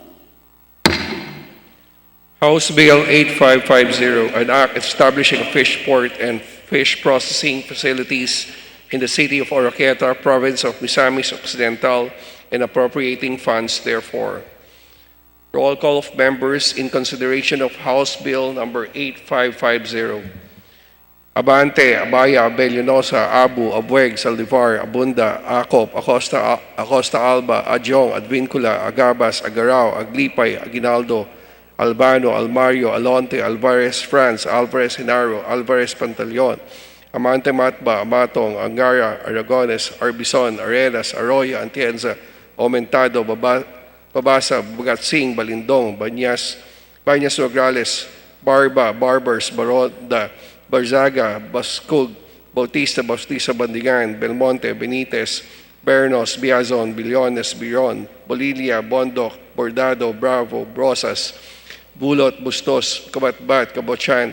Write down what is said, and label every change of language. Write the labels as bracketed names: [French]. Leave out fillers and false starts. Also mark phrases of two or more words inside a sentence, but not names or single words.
[English] House Bill 8550, an act establishing a fish port and fish processing facilities in the city of Oroquieta, province of Misamis Occidental, and appropriating funds therefore. Roll call of members in consideration of House Bill number 8550. Abante, Abaya, Abellanosa, Abu, Abueg, Saldivar, Abunda, Acop, Acosta Alba, Adyong, Advincula, Agabas, Agarao, Aglipay, Aguinaldo, Albano, Almario, Alonte, Alvarez, France, Alvarez Genaro, Alvarez Pantaleon, Amante Matba, Amatong, Angara, Aragones, Arbison, Arenas, Arroyo, Atienza, Aumentado, Babasa, Bagatsing, Balindong, Banyas Nograles, Barba, Barbers, Baronda, Barzaga, Bascug, Bautista, Bandigan, Belmonte, Benitez, Bernos, Biazon, Billones, Biron, Bolilia, Bondoc, Bordado, Bravo, Brosas, Bulot, Bustos, Kabatbat, Kabochan,